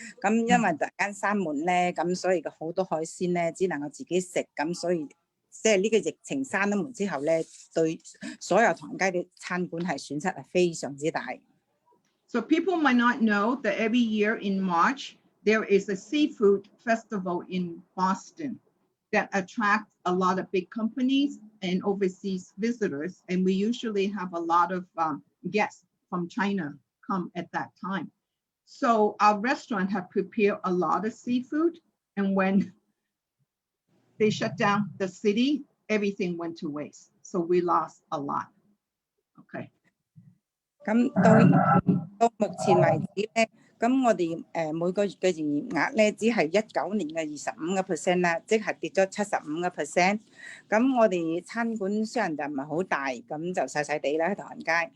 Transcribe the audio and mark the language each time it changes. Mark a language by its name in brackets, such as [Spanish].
[Cantonese] 咁因為突然間閂門咧，咁所以好多海鮮咧只能夠自己食，咁所以即係呢個疫情閂咗門之後咧，對所有唐人街嘅餐館係損失係非常之大。 [English] So people might not know that every year in March, there is a seafood festival in Boston that attracts a lot of big companies and overseas visitors. And we usually have a lot of guests from China come at that time. So our restaurant have prepared a lot of seafood. And when they shut down the city, everything went to waste. So we lost a lot. Okay. [Cantonese] 咁到目前為止咧，咁我哋每個月嘅營業額咧，只係19年嘅25% 啦，即係跌咗75%。咁我哋餐館雖然就唔係好大，咁就細細地啦喺唐人街。